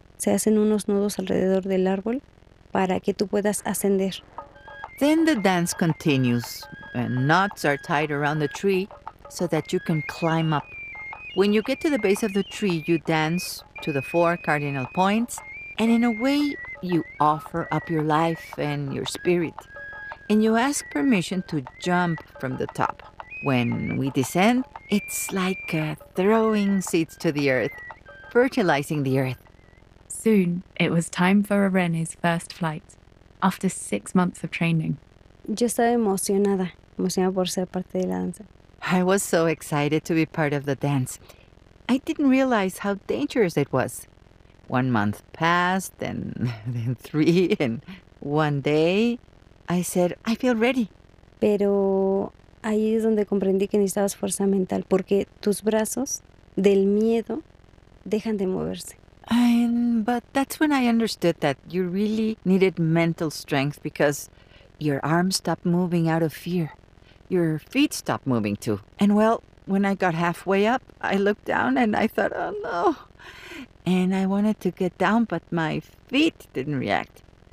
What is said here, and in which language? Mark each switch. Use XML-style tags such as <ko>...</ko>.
<es>se hacen unos nudos alrededor del árbol para que tú puedas ascender.</es> <en>Then the dance continues, and knots are tied around the tree so that you can climb up. When you get to the base of the tree, you dance to the four cardinal points, and in a way, you offer up your life and your spirit. And you ask permission to jump from the top. When we descend, it's like throwing seeds to the earth, fertilizing the earth. Soon, it was time for Irene's first flight, after 6 months of training.</en> <es>Yo estaba emocionada, emocionada por ser parte de la danza.</es> <en>I was so excited to be part of the dance. I didn't realize how dangerous it was. 1 month passed, and then three, and one day, I said, I feel ready.</en> <es>Pero ahí es donde comprendí que necesitabas fuerza mental, porque tus brazos, del miedo, dejan de moverse.</es> <en>But that's when I understood that you really needed mental strength because your arms stopped moving out of fear. Your feet stopped moving too. And well, when I got halfway up, I looked down and I thought, oh no. And I wanted to get down, but my feet didn't react.</en>